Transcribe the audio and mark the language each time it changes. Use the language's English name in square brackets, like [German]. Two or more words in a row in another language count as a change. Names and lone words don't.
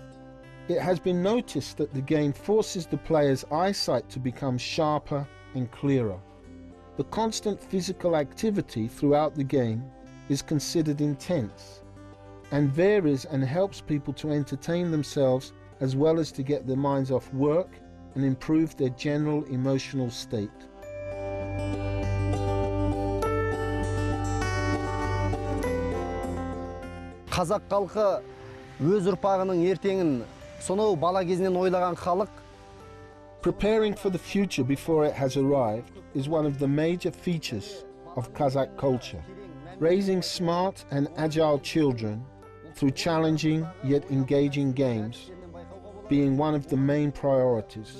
[English] It has been noticed that the game forces the player's eyesight to become sharper and clearer. The constant physical activity throughout the game is considered intense and varies and helps people to entertain themselves as well as to get their minds off work and improve their general emotional state. [Kazakh] Қазақ халқы өз ұрпағының ертеңін сонау бала кезінен ойлаған халық. [English] Preparing for the future before it has arrived is one of the major features of Kazakh culture. Raising smart and agile children through challenging yet engaging games being one of the main priorities.